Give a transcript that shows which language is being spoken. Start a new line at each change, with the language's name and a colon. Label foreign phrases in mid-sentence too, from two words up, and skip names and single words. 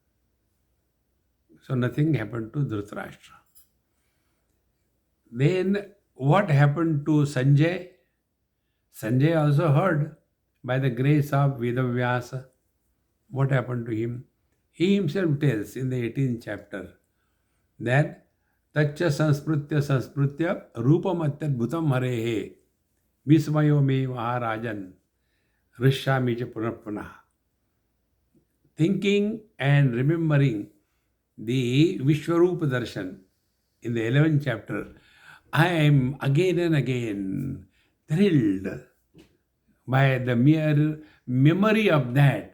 English: So nothing happened to Dhritarashtra. Then what happened to Sanjay? Sanjay also heard by the grace of Vedavyasa. What happened to him? He himself tells in the 18th chapter that
Sanskrit: तच्च संस्मृत्य रूपमत्यद् भुतं हरेः विस्मयो मे महाराजन् हृष्यामि च पुनःपुनः.
English: Thinking and remembering the Vishwarupa Darshan in the 11th chapter, I am again and again thrilled by the mere memory of that.